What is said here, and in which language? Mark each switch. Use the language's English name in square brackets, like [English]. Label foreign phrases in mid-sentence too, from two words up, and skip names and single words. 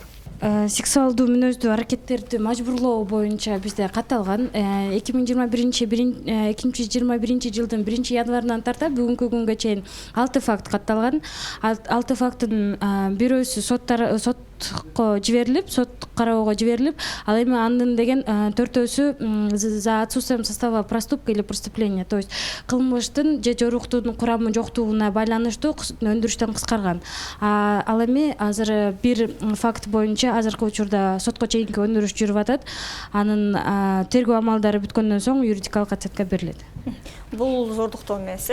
[Kyrgyz] Сексуалдуу мүнөздүү аракеттерди мажбурлоо боюнча бизде катталган 2021 жылдын 1-январынан тарта бүгүнкү күнгө чейин 6 факт катталган. 6 факттын бирөөсү сот сотко жиберилип, сот кароого жиберилип, ал эми андан деген төртөөсү [Russian] за отсутствием состава проступка или преступления, то есть [Kyrgyz] кылмыштын же жоруктуунун курамы жоктугуна байланыштуу өндүрүштөн кыскарган. Ал эми азыр бир факт боюнча азыркы учурда сотко чейинки өндүрүш жүрүп атат. Анын тергөө амалдары бүткөндөн соң юридикалык отчетка берилет. Бул зордуктоо эмес,